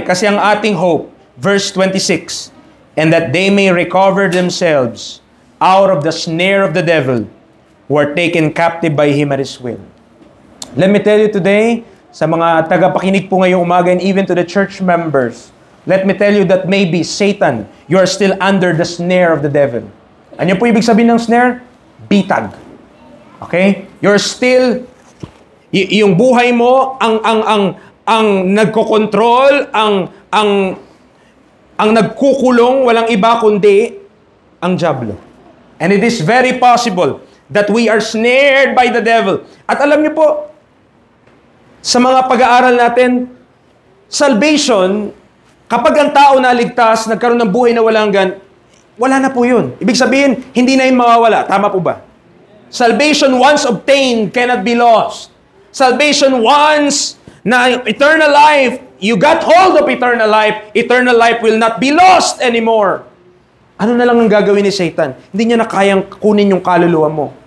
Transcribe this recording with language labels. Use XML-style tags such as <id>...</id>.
<tl>Kasi ang ating</tl> <en>hope, verse 26, and that they may recover themselves out of the snare of the devil who are taken captive by him at his will. Let me tell you today,</en> <tl>sa mga tagapakinig po ngayong umaga</tl> <en>and even to the church members, let me tell you that maybe Satan, you are still under the snare of the devil.</en> <tl>Ano po ibig sabihin ng snare? Bitag. Okay?</tl> <en>You're still,</en> <tl>yung buhay mo, ang nagkokontrol, ang nagkukulong, walang iba kundi ang diablo.</tl> <en>And it is very possible that we are snared by the devil.</en> <tl>At alam niyo po, sa mga pag-aaral natin, salvation, kapag ang tao naligtas, nagkaroon ng buhay na walang hanggan, wala na po yun. Ibig sabihin, hindi na yun mawawala. Tama po ba?</tl> <en>Salvation once obtained cannot be lost. Salvation once na eternal life, you got hold of eternal life will not be lost anymore.</en> <tl>Ano na lang ang gagawin ni Satan? Hindi niya na kayang kunin yung kaluluwa mo.</tl>